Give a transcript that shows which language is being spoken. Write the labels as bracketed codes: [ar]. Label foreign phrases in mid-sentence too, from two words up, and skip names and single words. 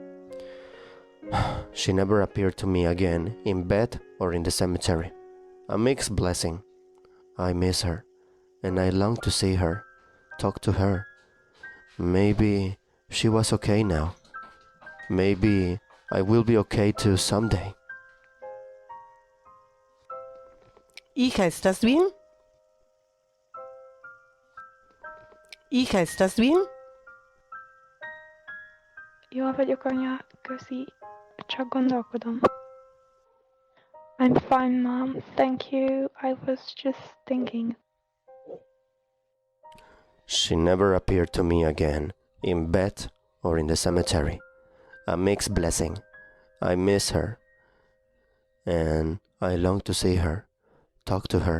[en] She never appeared to me again, in bed or in the cemetery. A mixed blessing. I miss her, and I long to see her, talk to her. Maybe she was okay now. Maybe I will be okay too someday. [es] Hija, ¿estás bien? Hija, ¿estás bien? [hu] Jól vagyok, anya, köszi. Csak gondolkodom. [en] I'm fine, Mom. Thank you. I was just thinking. She never appeared to me again, in bed or in the cemetery. A mixed blessing. I miss her, and I long to see her, talk to her.